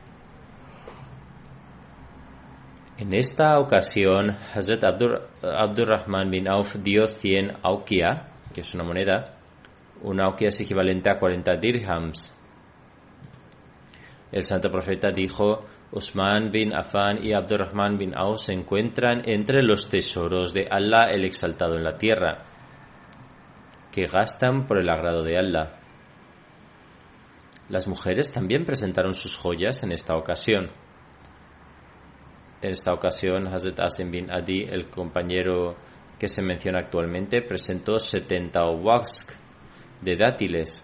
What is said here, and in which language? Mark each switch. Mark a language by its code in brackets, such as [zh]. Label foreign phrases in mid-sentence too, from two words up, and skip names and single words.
[es] En esta ocasión, Hazrat Abdurrahman bin Auf dio 100 auqia, que es una moneda. Una auqia es equivalente a 40 dirhams. El santo profeta dijo: Usman bin Affan y Abdurrahman bin Auf se encuentran entre los tesoros de Allah el exaltado en la tierra, que gastan por el agrado de Allah. Las mujeres también presentaron sus joyas en esta ocasión. En esta ocasión, Hazrat Asim bin Adi, el compañero que se menciona actualmente, presentó 70 wask de dátiles.